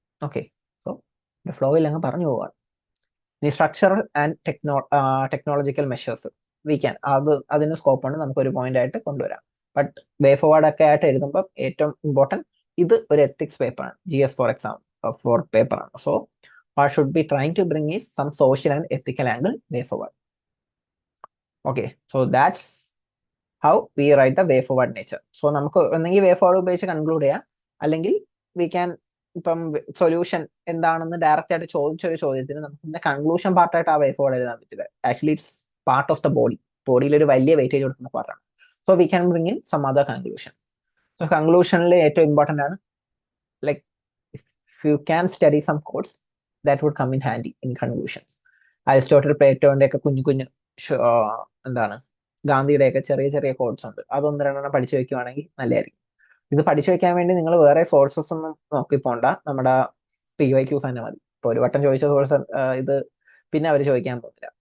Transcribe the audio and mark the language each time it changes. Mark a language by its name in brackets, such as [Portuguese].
[Malayalam] Okay, so ഫ്ലോയിൽ അങ്ങ് പറഞ്ഞു പോവാം. ഈ സ്ട്രക്ചറൽ ആൻഡ് ടെക്നോളജിക്കൽ മെഷേഴ്സ് അതിന് സ്കോപ്പ് ഉണ്ട്, നമുക്ക് ഒരു പോയിന്റ് ആയിട്ട് കൊണ്ടുവരാം. ബട്ട് വേ ഫോർവേഡ് ഒക്കെ ആയിട്ട് എഴുതുമ്പോൾ ഏറ്റവും ഇമ്പോർട്ടൻറ്റ് ഇത് ഒരു എത്തിക്സ് പേപ്പറാണ്, GS ഫോർ എക്സാം ഫോർ പേപ്പറാണ്. [English] So what should be trying to bring is some social and ethical angle way forward. Okay, so that's how we write the way forward nature. [Malayalam] So നമുക്ക് ഒന്നെങ്കിൽ വേ forward ഉപയോഗിച്ച് conclude ചെയ്യാം, അല്ലെങ്കിൽ we can ഇപ്പം solution എന്താണെന്ന് direct ആയിട്ട് ചോദിച്ചൊരു ചോദ്യത്തിന് നമുക്ക് കൺക്ലൂഷൻ പാർട്ടായിട്ട് ആ വേ ഫോർവേഡ് എഴുതാൻ പറ്റില്ല. Actually it's part of the ബോഡിയിൽ ഒരു വലിയ വെയിറ്റേജ് കൊടുക്കുന്ന പാർട്ടാണ്. [English] So we can bring in some other conclusion. [Malayalam] So കൺക്ലൂഷനിൽ ഏറ്റവും ഇമ്പോർട്ടൻ്റ് ആണ്, [English] Like if you can study some quotes that would come in handy in conclusions. [Malayalam] Aristotle, പ്ലേറ്റോന്റെ ഒക്കെ കുഞ്ഞു കുഞ്ഞു എന്താണ് ഗാന്ധിയുടെയൊക്കെ ചെറിയ ചെറിയ കോഡ്സ് ഉണ്ട്, അതൊന്ന് രണ്ടെണ്ണം പഠിച്ചു വെക്കുവാണെങ്കിൽ നല്ലതായിരിക്കും. ഇത് പഠിച്ചു വെക്കാൻ വേണ്ടി നിങ്ങൾ വേറെ സോഴ്സസ് ഒന്നും നോക്കി പോണ്ട, നമ്മുടെ PYQs തന്നെ മതി. ഇപ്പൊ ഒരു വട്ടം ചോദിച്ച സോഴ്സ് ഇത് പിന്നെ അവർ ചോദിക്കാൻ പോകുന്നില്ല.